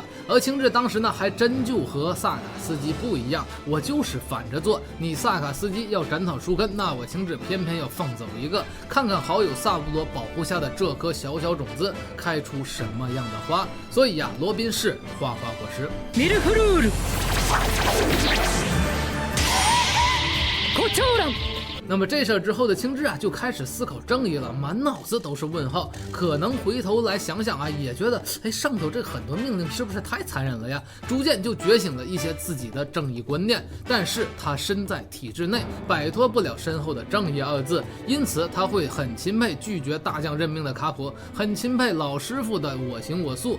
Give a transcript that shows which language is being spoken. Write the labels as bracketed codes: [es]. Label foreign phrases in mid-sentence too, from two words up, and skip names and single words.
[zh] 而青雉当时呢，还真就和萨卡斯基不一样，我就是反着做，你萨卡斯基要斩草除根，那我青雉偏偏要放走一个，看看好友萨乌罗保护下的这颗小小种子开出什么样的花。所以罗宾是花花果实。 [ja] ミルフルールコチョウラン。 [zh] 那么这事儿之后的青雉就开始思考正义了，满脑子都是问号。可能回头来想想也觉得上头这很多命令是不是太残忍了呀？逐渐就觉醒了一些自己的正义观念。但是他身在体制内，摆脱不了身后的正义二字，因此他会很钦佩拒绝大将任命的卡普，很钦佩老师傅的我行我素。